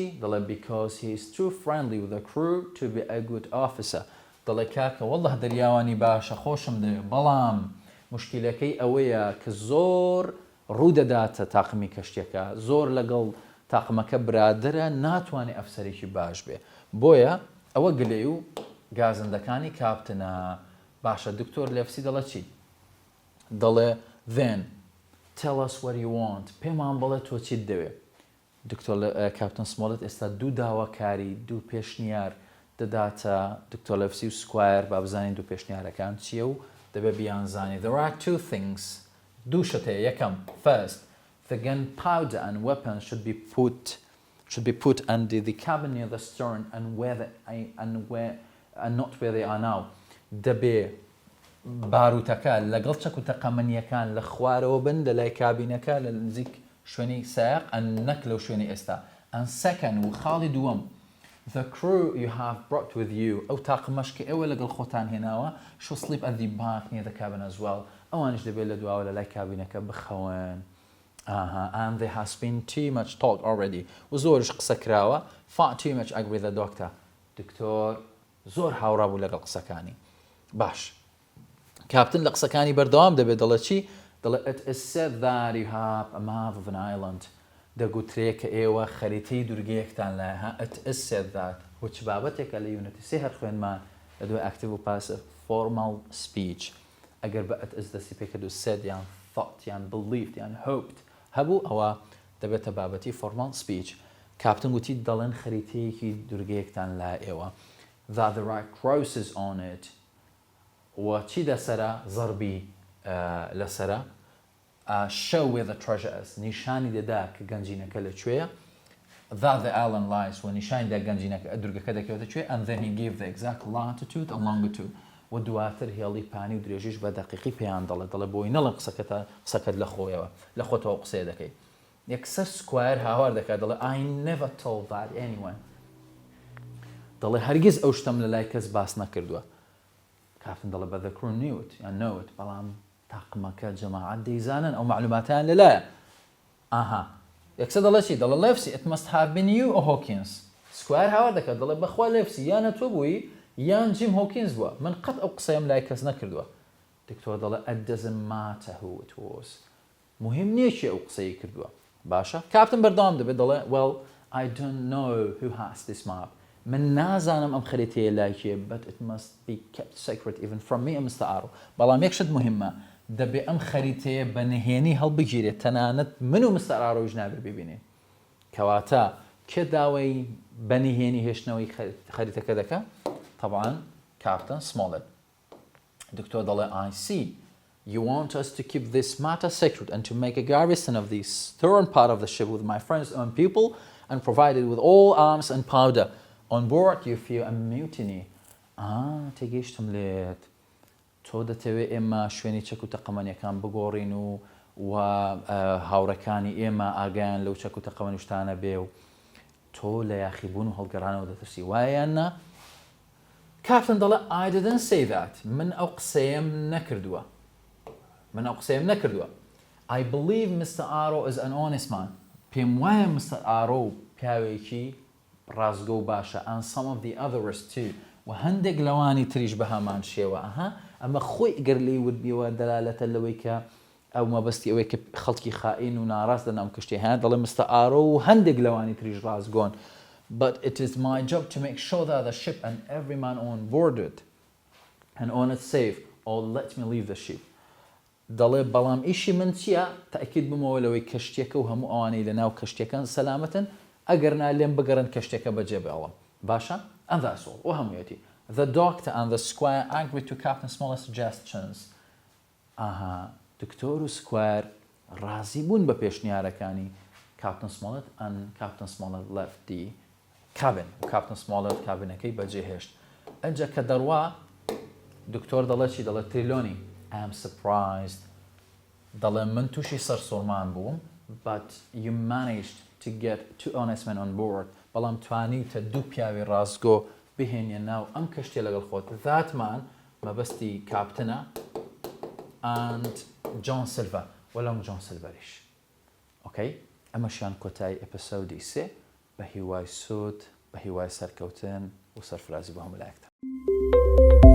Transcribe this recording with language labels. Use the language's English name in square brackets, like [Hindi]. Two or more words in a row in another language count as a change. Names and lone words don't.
[Central Kurdish] دەڵێ [English] because he is too friendly with the crew to be a good officer [Central Kurdish] دەڵێ کاکە وەڵڵه دەریاوانی باشە خۆشم دەوێت بەڵام مشکلەکەی ئەوەیە کە زۆر ڕوودەداتە تاقمی کەشتێکە زۆر لەگەڵ تاقمەکە برادرە ناتوانێت ئەفسەرێکی باش بێ بۆیە ئەوە گلێ و گازندەکانی کاپتنە باشە دکتۆر لێفسی دەڵێ چی دەڵێ [English] then tell us what you want [Central Kurdish] پێمان بڵێ تۆ چیت دەوێت دکتۆر کاپتن سمۆڵێت ئێستا دوو داواکاری دوو پێشنیار دەداتە دکتۆر لەفسی و سکوایر با بزانین دوو پێشنیارەکان چییە و دەبێت بیانزانی [English] there are two things [Central Kurdish] دوو شتەیە یەکەم [English] first the gunpowder and weapons should be put under the cabin near the stern and not where they are now [Central Kurdish] دەبێ باروتەکە لەگەڵ چەک و تەقەمەنیەکان لە خوارەوە بن لە لای کابینەکە لە نزیک شوێنی سایق نەک لەو شوێنی ئێستا [English] and second [Central Kurdish] و خاڵی دووەم [English] the crew you have brought with you [Central Kurdish] ئەو تاقمەش کە ئێوە لەگەڵ خۆتان هێناوە [English] should sleep at the back near the cabin as well [Central Kurdish] ئەوانش دەبێت لە دواوە لە لای کابینەکە بخەون [English] and there has been too much talk already [Central Kurdish] و زۆرش قسە کراوە [English] far too much agree with the doctor [Central Kurdish] دکتۆر زۆر هاوڕا بوو لەگەڵ قسەکانی باش کاپتن لە قسەکانی بەردەوام دەبێت دەڵێ چی دەڵێ [English] it is said that you have a map of an island [Central Kurdish] دەگوترێت کە ئێوە خەریتەی دوورگەیەکتان لایە [English] it is said that [Central Kurdish] وچ بابەتێکە لە یونەتی سێ هەر خوێنمان لە دوای active و [English] passive formal speech [Central Kurdish] ئەگەر بە [English] it is [Central Kurdish] دەستی پێکردو said یان thought یان believed یان hoped هەبوو ئەوە دەبێتە بابەتی [English] formal speech [Central Kurdish] کاپتن گوتی دەڵێن خەریتەیەکی دوورگەیەکتان لای ئێوە [English] that there are crosses on it [Central Kurdish] و چی دەسەرە زەربی لەسەرە [English] show where the treasure is [Central Kurdish] نیشانی دەدا کە گەنجینەکە لەکوێیە [English] that the island lies [Central Kurdish] و نیشانی دا گەنجینەکە دوورگەکە دەکەوێتە کوێ [English] and then he gave the exact latitude and longitude [Central Kurdish] و دواتر هێڵی پانی و درێژیش بە دەقیقی پێیان دەڵێ بۆی نەڵێن قسەکەت لە خۆیەوە لە خۆتەوە قسەیە دەکەی یەکسەر سکوایر هاوار دەکات دەڵێ [English] I never told that anyone [Central Kurdish] دەڵێ هەرگیز ئەو شتم لە لای کەس باس نەکردووە کاپتن دەڵێ بە [English] the crew knew it [Central Kurdish] یان [English] know it [Central Kurdish] بەڵام تاقمەکە جەماعەت دەیزانن ئەو معلوماتیان لەلایە یەکسەر دەڵێ چی دەڵێ لێفسی [English] it must have been you or Hawkins [Central Kurdish] سکوایر هاوار دەکات دەڵێ بەخوا لێفسی یانە تۆ بووی یان جیم هۆکینز بووە من قەت ئەو قسەیم لای کەس نەکردووە دکتۆر دەڵێ [English] it doesn't matter who it was [Central Kurdish] مهم نییە چی ئەو قسەی کردووە باشە کاپتن بەردەوام دەبێت دەڵێ [English] well I don't know who has this map [Central Kurdish] من نازانم ئەم خەریتەیە لای کێ [English] but it must be kept secret even from me Mr. [Central Kurdish] Arrow بەڵام یەک شت مهمە دەبێ ئەم خەریتەیە بە نهێنی هەڵبگیرێت تەنانەت من و Mr. Arrowش نابێت ببینێ کەواتە کێ داوای بە نهێنی هێشتنەوەی خەریتەکە دەکە طبعا Captain Smollett دکتۆر دەڵێ [English] I see you want us to keep this matter secret and to make a garrison of the stern part of the ship with my friends and people and provided with all arms and powder on board you fear a mutiny [Central Kurdish] تێگەیشتم لێت تۆ دەتەوێت ئێمە شوێنی چەک و تەقەمەنیەکان بگۆڕین و هاوڕەکانی ئێمە ئاگایان لەو چەک و تەقەمەنی شتانە بێ و تۆ لە یاخیبوون و هەڵگەڕانەوە دەترسی وایەننا کاپتن دەڵێ [English] I didn't say that [Central Kurdish] من ئەو قسەیەم نەکردووە [English] I believe Mr. [Central Kurdish] Aro is an honest man پێم وایە Mr. Aro پیاوێکی ڕازگۆ و باشە [English] and some of the others too [Central Kurdish] و هەندێک لەوانی تریش بە هەمان شێوە ئەمە خۆی گەر لێی وتبیەوە دەلالەتە لەوەی کە ئەو مەبەستی ئەوەی کە خەڵکی خائین و ناڕاست لەناو کشتێ هەیە دەڵێ Mr. [English] Aro [Central Kurdish] و هەندێک لەوانی تریش ڕازگۆن [English] but it is my job to make sure that the ship and every man on board it and on it safe or let me leave the ship [Central Kurdish] دەڵێ بەڵام ئیشی من چییە تاکید بمەوە لەوەی کەشتێکە و هەموو ئەوانەی لەناو کەشتێکەکان سەلامەتن ئەگەر نالێم بگەڕن کەشتێکە بەجێ بێڵم باشە [English] and that's all [Central Kurdish] و هەموویەتی [English] the doctor and the squire agreed to Captain Smollett's suggestions [Central Kurdish] دکتۆر و سکوار ڕازی بوون بە پێشنیارەکانی Captain Smollett [English] and Captain Smollett left the cabin [Central Kurdish] و Captain Smollett کابینەکەی بەجێهێشت ئەنجا کە دەڕوا دکتۆر دەڵێ چی دەڵێ تریلۆنی [English] I am surprised [Central Kurdish] دەڵێ من تووشی سەرسوڕمان بووم [English] but you managed to get two honest men on board [Central Kurdish] بەڵام توانیتە دوو پیاوی ڕازگۆ بهێنیە ناو ئەم کەشتێ لەگەڵ خۆت [English] that man [Central Kurdish] مەبەستی کاپتنە and John Silver وەڵام John Silveriش ئۆکەی ئەمەشیان کۆتایی ئەپیسۆدی 3 بە هیوای سوود بە هیوای سەرکەوتن و سەرفرازی بۆ هەموو لایەکتان